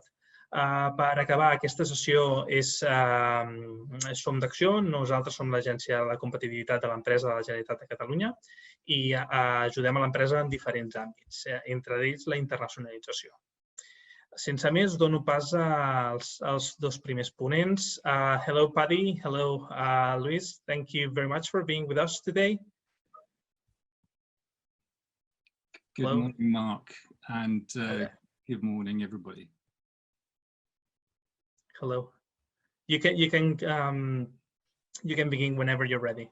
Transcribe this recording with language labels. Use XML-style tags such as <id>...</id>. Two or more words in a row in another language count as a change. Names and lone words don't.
<ca>Per acabar, aquesta sessió som d'acció. Nosaltres som l'Agència de Competitivitat de l'Empresa de la Generalitat de Catalunya i ajudem a l'empresa en diferents àmbits, entre ells la internacionalització. Sense més, dono pas als dos primers ponents.</ca> <en>Hello, Paddy. Hello, Luis. Thank you very much for being with us today. Good morning, Mark, and good morning, everybody. Hello. You can begin whenever you're ready.</en>